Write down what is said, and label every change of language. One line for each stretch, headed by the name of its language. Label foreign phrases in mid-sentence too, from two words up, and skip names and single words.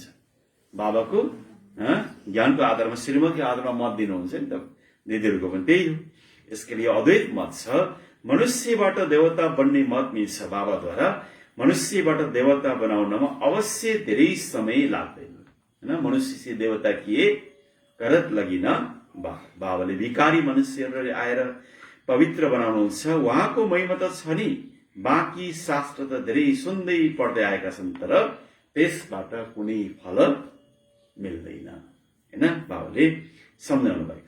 Nepali: बाबाको ज्ञानको आधारमा, श्रीमतको आधारमा मत दिनुहुन्छ नि त। दिदीहरूको पनि त्यही हो। यसको लिए अद्वैत मत छ। मनुष्यबाट देवता बन्ने मत मिल्छ बाबाद्वारा। मनुष्यबाट देवता बनाउनमा अवश्य धेरै समय लाग्दैन होइन।
Hindi: मनुष्य से देवता किए करत लगिन
Nepali: बाबाले भिकारी मनुष्यहरूले आएर पवित्र बनाउनुहुन्छ। उहाँको महिमा त छ नि, बाँकी शास्त्र त धेरै सुन्दै पढ्दै आएका छन्, तर त्यसबाट कुनै फल मिल्दैन होइन। बाबाले सम्झाउनु भएको छ।